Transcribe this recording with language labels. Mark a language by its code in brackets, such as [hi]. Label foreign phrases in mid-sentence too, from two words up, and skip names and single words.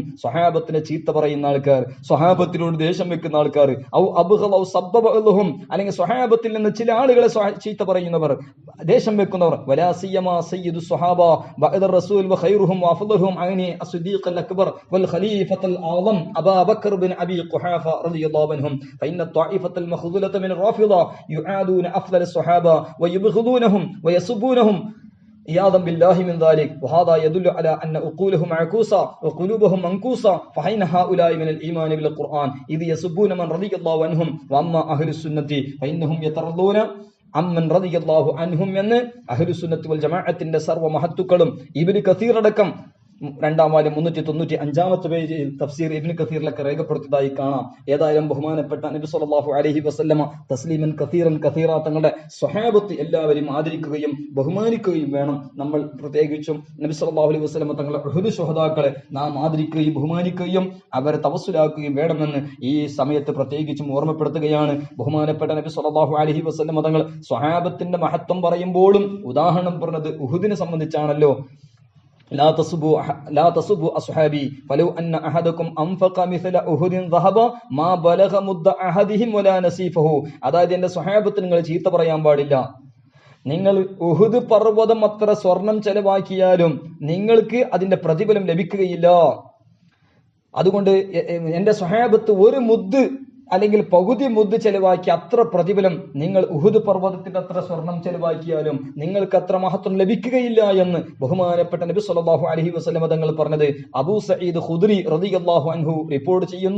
[ml] സ്വഹാബത്തിനെ ചീത്ത പറയുന്ന ആൾക്കാർ, സ്വഹാബത്തിനോട് ദേഷ്യം വെക്കുന്ന ആൾക്കാർ, [ar] أو أبغض أو سبهم [ml] അല്ലെങ്കിൽ സ്വഹാബത്തിൽ നിന്ന് ചില ആളുകളെ ചീത്ത പറയുന്നവർ, ദേഷ്യം വെക്കുന്നവർ. [ar] ولا سيما سيد الصحابة بعد الرسول وخيرهم وأفضلهم أعني الصديق الأكبر والخليفة الأعظم أبا بكر بن أبي قحافة رضي الله عنهم فإن الطائفة المخذولة من الرافضة يعادون أفضل الصحابة ويبغضونهم ويسبونهم عياذا بالله من ذلك وهذا يدل على أن عقولهم معكوسة وقلوبهم منكوسة فحين هؤلاء من الإيمان بالقرآن إذ يسبون من رضي الله عنهم وأما أهل السنة فإنهم يترضون عمن رضي الله عنهم [ml] എന്ന് അഹ്ലുസുന്നത്ത് വൽ ജമാഅത്തിന്റെ സർവ്വ മഹത്തുക്കളും ഇബ്നു കസീർ അടക്കം 2-ാം വാല്യം 395-ാമത്തെ പേജിൽ തഫ്സീർ ഇബ്നു കസീറിലൊക്കെ രേഖപ്പെടുത്തിയതായി കാണാം. ഏതായാലും ബഹുമാനപ്പെട്ട നബി [ar] صلى الله عليه وسلم تسليما كثيرا كثيرا [ml] തങ്ങളുടെ സ്വഹാബത്ത് എല്ലാവരെയും ആദരിക്കുകയും ബഹുമാനിക്കുകയും വേണം. നമ്മൾ പ്രത്യേകിച്ചും നബി [ar] صلى الله عليه وسلم [ml] തങ്ങളുടെ ഉഹദ് ശുഹദാക്കളെ നാം ആദരിക്കുകയും ബഹുമാനിക്കുകയും അവരെ തവസ്സുലാക്കുകയും വേണമെന്ന് ഈ സമയത്ത് പ്രത്യേകിച്ചും ഓർമ്മപ്പെടുത്തുകയാണ്. ബഹുമാനപ്പെട്ട നബി [ar] صلى الله عليه وسلم [ml] തങ്ങൾ സ്വഹാബത്തിന്റെ മഹത്വം പറയുമ്പോഴും ഉദാഹരണം പറഞ്ഞത് ഉഹുദിനെ സംബന്ധിച്ചാണല്ലോ. [ar] لا تصبوا أصحابي فلو أن أحدكم أنفق مثل أحد ذهبا ما بلغ مد أحدهم ولا نصيفه. [ml] അതായത് എന്റെ സ്വഹാബത്ത് നിങ്ങൾ ചീത്ത പറയാൻ പാടില്ല. നിങ്ങൾ ഉഹുദ് പർവ്വതം അത്ര സ്വർണം ചെലവാക്കിയാലും നിങ്ങൾക്ക് അതിന്റെ പ്രതിഫലം ലഭിക്കുകയില്ല. അതുകൊണ്ട് എന്റെ സ്വഹാബത്ത് ഒരു മുദ് അല്ലെങ്കിൽ പകുതി മുദ് ചെലവാക്കി അത്ര പ്രതിഫലം നിങ്ങൾ ഉഹുദ് പർവ്വതത്തിന്റെ അത്ര സ്വർണം ചെലവാക്കിയാലും നിങ്ങൾക്ക് അത്ര മഹത്വം ലഭിക്കുകയില്ല എന്ന് ബഹുമാനപ്പെട്ട നബി [ar] صلى الله عليه وسلم [ml] തങ്ങൾ പറഞ്ഞത് അബൂ സഈദ് ഖുദ്രി [ar] رضي الله عنه [ml] റിപ്പോർട്ട് ചെയ്യുന്നു.